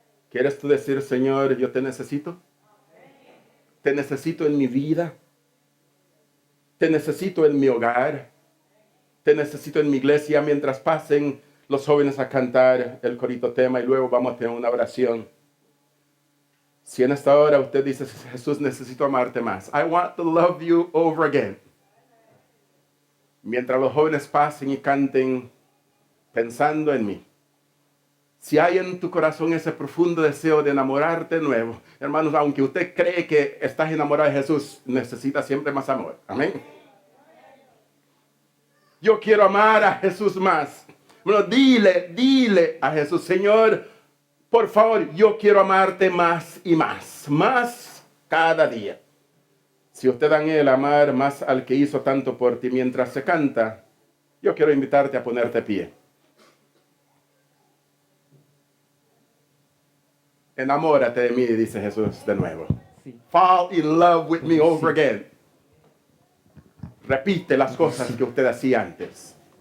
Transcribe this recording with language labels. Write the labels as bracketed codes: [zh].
[es] ¿Quieres tú decir, Señor, yo te necesito? Te necesito en mi vida. Te necesito en mi hogar. Te necesito en mi iglesia mientras pasen los jóvenes a cantar el corito tema y luego vamos a tener una oración. Si en esta hora usted dice, Jesús, necesito amarte más. [en] I want to love you over again. [es] Mientras los jóvenes pasen y canten pensando en mí. Si hay en tu corazón ese profundo deseo de enamorarte de nuevo, hermanos, aunque usted cree que estás enamorado de Jesús, necesita siempre más amor. Amén. Yo quiero amar a Jesús más. Bueno, dile a Jesús, Señor, por favor, yo quiero amarte más y más cada día. Si usted anhela amar más al que hizo tanto por ti mientras se canta, yo quiero invitarte a ponerte pie. Enamórate de mí, dice Jesús de nuevo. Sí. [en] Fall in love with me over again. [es] Repite las cosas que usted hacía antes.